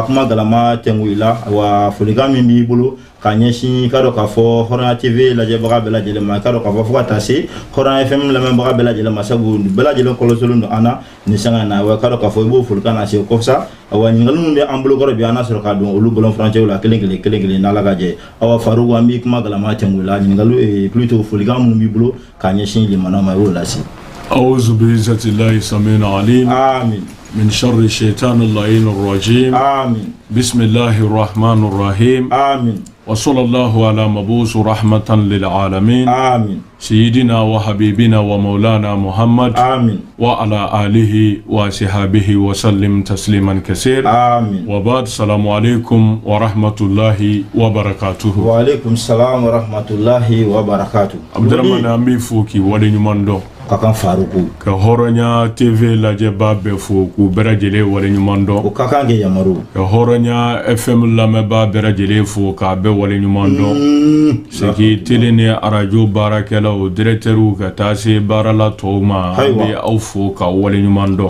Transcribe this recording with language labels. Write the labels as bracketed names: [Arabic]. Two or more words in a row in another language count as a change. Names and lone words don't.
[Bambara] kuma galama tɛngu i la wa folikan min b'i bolo ka ɲɛsin ka dɔn k'a fɔ Hɔrɔnya TV lajɛbaga bɛɛ lajɛlen ma ka dɔn k'a fɔ fo ka taa se Hɔrɔnya FM lamɛnbaga bɛɛ lajɛlen ma sabu bɛɛ lajɛlen kɔlɔsilen don an na nin sanga in na wa ka dɔn k'a fɔ i b'o folikan na se kɔfsa awa ɲininkali minnu bɛ an bolokɔrɔ bi an na sɔrɔ k'a dɔn olu bɔlɔnfurancɛw la kelen kelen n'ala ka jɛ awa Faruku an b'i kuma galama tɛngu la ɲininkali plutôt folikan minnu b'i bolo ka ɲɛsin limanaw ma i y'o lase. [Arabic] أعوذ بعزة الله السميع العليم آمين من شر الشيطان اللعين الرجيم آمين بسم الله الرحمن الرحيم آمين وصلى الله على مبعوث رحمة للعالمين آمين سيدنا وحبيبنا ومولانا محمد آمين وعلى آله وصحبه وسلم تسليما كثيرا آمين وبعد السلام عليكم ورحمة الله وبركاته. وعليكم السلام ورحمة الله وبركاته. عبد الرحمن أمي فوكي ولي نماندو [Bambara] kakan faruku ka horonya TV lajɛ b'a bɛɛ fo k'u bɛɛ lajɛlen waleɲuman dɔn o ka kan kɛ yamaru ka horonya FM lamɛnbaa bɛɛ lajɛlen fo k'a bɛɛ waleɲuman dɔn seki tele ni arajo baarakɛlaw directeur ka taa se baarala tɔw ma an bɛ aw fo ka waleɲuman dɔn